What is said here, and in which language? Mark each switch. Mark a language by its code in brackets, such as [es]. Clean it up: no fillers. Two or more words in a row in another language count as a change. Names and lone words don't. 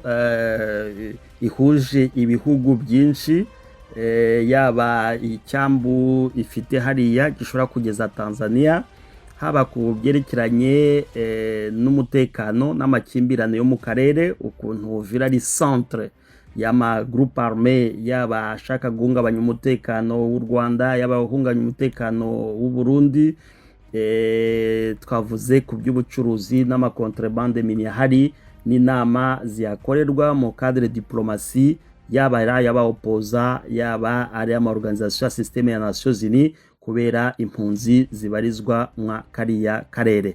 [rw] ihuje ibihugu byinshi, yaba icyambu ifite hariya gishobora kugeza Tanzania, haba ku byerekeranye n'umutekano n'amakimbirane yo mu karere, ukuntu Uvira ari centre y'ama [fr] groupe armé, [rw] yaba ashaka guhungabanya umutekano w'u Rwanda, yaba guhungabanya umutekano w'u Burundi. Twavuze ku by'ubucuruzi n'amakontrebande minier hari n'inama ziyakorerwa mu [fr] cadre diplomatie, [rw] yaba ari yaba opoza, yaba ari ama organisation ya systeme ya Nations Unies, kubera impunzi zibarizwa mwa kariya karere.